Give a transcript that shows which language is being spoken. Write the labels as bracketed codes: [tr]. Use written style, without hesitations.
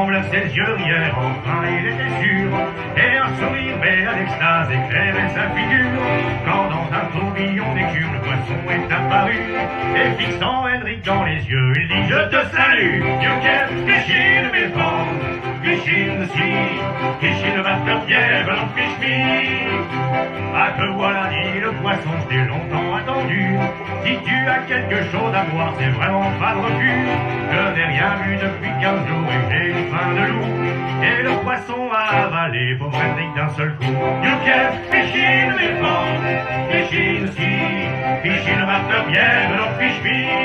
[fr] Ses yeux riaient, enfin il était sûr, et un sourire mais à l'extase éclairait sa figure. Quand dans un tourbillon d'écume le poisson est apparu, et fixant Henrik dans les yeux, il dit je te salue. [en] You can fish in the pond, fish in the sea, fish in the bathtub, but don't fish me. [fr] Ah que voilà, dit le poisson, je t'ai longtemps attendu. Si tu as quelque chose à boire, c'est vraiment pas de refus. Je n'ai rien vu depuis 15 jours et j'ai une faim de loup. Et le poisson a avalé pauvre Henrik d'un seul coup. [en] You can fish in the pond, fish in the sea, fish in the bathtub, but don't fish me.